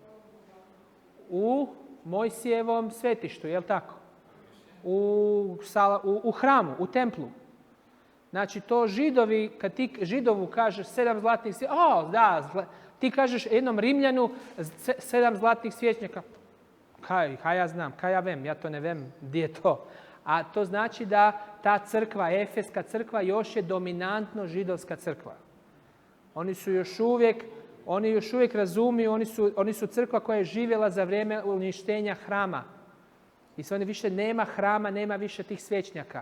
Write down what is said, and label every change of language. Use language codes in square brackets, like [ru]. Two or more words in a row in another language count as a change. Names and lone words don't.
[hr] U Mojsijevom svetištu, je li tako? U hramu, u templu. Znači to Židovi, kad ti Židovu kažeš 7 zlatnih svječnjaka, ti kažeš jednom Rimljanu 7 zlatnih svječnjaka. Kaj ja znam, [sl] kaj ja vem, ja to ne vem, [hr] gdje je to. A to znači da ta crkva, Efeska crkva, još je dominantno židovska crkva. Oni još uvijek razumiju, oni su crkva koja je živjela za vrijeme uništenja hrama. I sad više nema hrama, nema više tih svečnjaka.